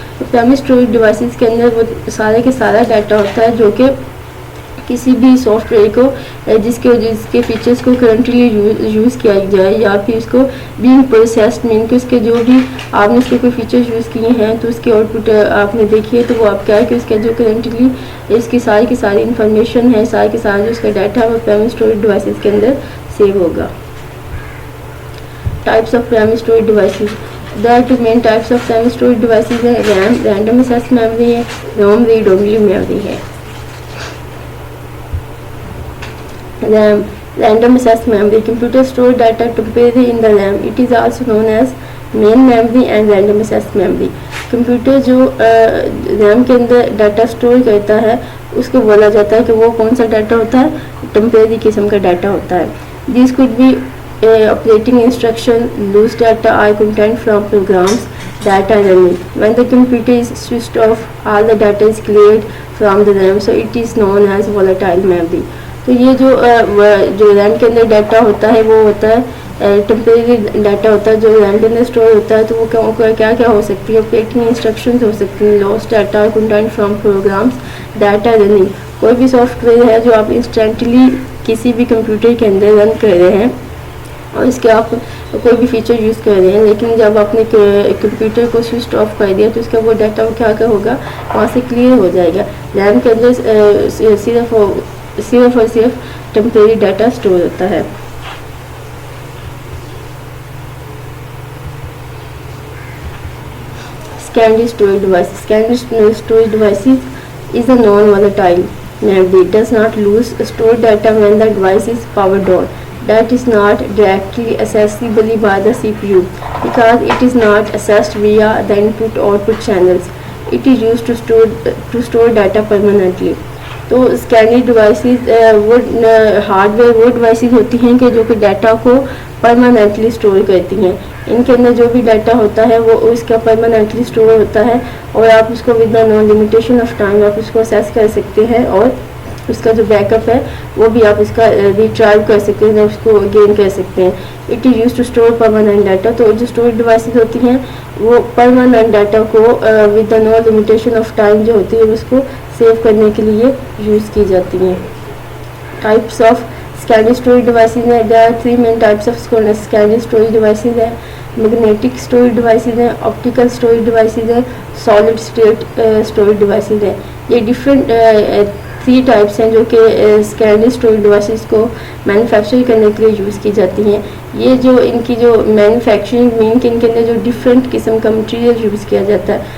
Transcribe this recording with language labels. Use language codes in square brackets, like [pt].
[hi] Primary storage devices के अंदर वो सारे के सारा डाटा होता है जो कि किसी भी सॉफ्टवेयर को जिसके फीचर्स को करंटली यूज़ किया जाए या फिर इसको बीइंग प्रोसेस्ड मीन कि उसके जो भी आपने उसके कोई फीचर्स यूज़ किए हैं तो उसके आउटपुट आपने देखी है, तो वो आप क्या है कि उसका जो करंटली इसकी सारी की सारी इंफॉर्मेशन है, सारे के सारा जो उसका डाटा है वो प्राइमरी स्टोरेज डिवाइसेस के अंदर सेव होगा. [en] Types of primary storage devices. There are 2 main types of primary storage devices है. RAM random access memory है, ROM read only memory है. RAM random access memory. Computer store data temporarily in the RAM. It is also known as main memory and random access memory. [hi] Computer जो RAM के अंदर data store करता है उसको बोला जाता है कि वो कौन सा डाटा होता है, टेम्परेरी किस्म का डाटा होता है. [en] This could be operating instruction, loose data और content from programs that are running. When the computer is switched off, all the data is cleared from the RAM, so it is known as volatile memory. [hi] तो ये जो RAM के अंदर data होता है वो होता है टेम्परेरी डाटा होता है जो रैम के अंदर स्टोर होता है. तो वो क्या क्या हो सकती है, ऑपरेटिंग इंस्ट्रक्शंस हो सकती हैं, lost data, content from programmes, data running. कोई भी सॉफ्टवेयर है जो आप इंस्टेंटली किसी भी कंप्यूटर के अंदर रन कर रहे हैं और इसके आप कोई भी फीचर यूज़ कर रहे हैं, लेकिन जब आपने कंप्यूटर को स्विच ऑफ कर दिया तो इसका वो डाटा वो क्या होगा, वहाँ से क्लियर हो जाएगा. रैम के अंदर सिर्फ और सिर्फ टेम्परेरी डाटा स्टोर होता है. [en] Secondary storage device. Secondary storage devices is a non-volatile memory. It does not lose stored data when the device is powered on. That is not directly accessible by the CPU because it is not accessed via the input-output channels. It is used to store data permanently. [hi] तो secondary devices वो hardware वो devices होती हैं कि जो कि data को permanently store करती हैं. इनके अंदर जो भी डाटा होता है वो उसका परमानेंटली स्टोर होता है और आप उसको with no limitation of time आप उसको असेस कर सकते हैं और उसका जो बैकअप है वो भी आप उसका रिट्राइव कर सकते हैं, उसको गेन कर सकते हैं. [en] It is use to store permanent data. [hi] तो जो स्टोरेज डिवाइसेस होती हैं वो परमानेंट डाटा को with no limitation of time जो होती है उसको सेव करने के लिए यूज़ की जाती हैं. [en] Types of secondary storage devices है. There are 3 main types of secondary storage devices है. Magnetic storage devices हैं, optical storage devices हैं, solid state storage devices हैं। [hi] ये डिफरेंट 3 टाइप्स हैं जो कि स्कैंडरी स्टोरेज डिवाइसेस को मैन्युफैक्चर करने के लिए यूज़ की जाती हैं। ये जो इनकी जो मैन्युफैक्चरिंग मीन के इनके अंदर जो डिफरेंट किस्म का मटेरियल यूज़ किया जाता है।